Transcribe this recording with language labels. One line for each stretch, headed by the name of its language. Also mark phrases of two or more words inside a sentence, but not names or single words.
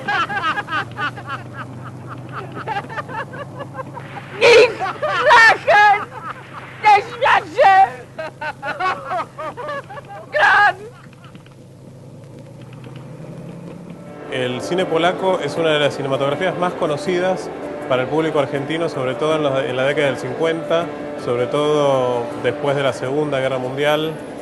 German: Nicht lachen!
Polish: Nie śmiać się!
Spanish: Gran! El cine polaco es una de las cinematografías más conocidas para el público argentino, sobre todo en la década del 50, sobre todo después de la Segunda Guerra Mundial.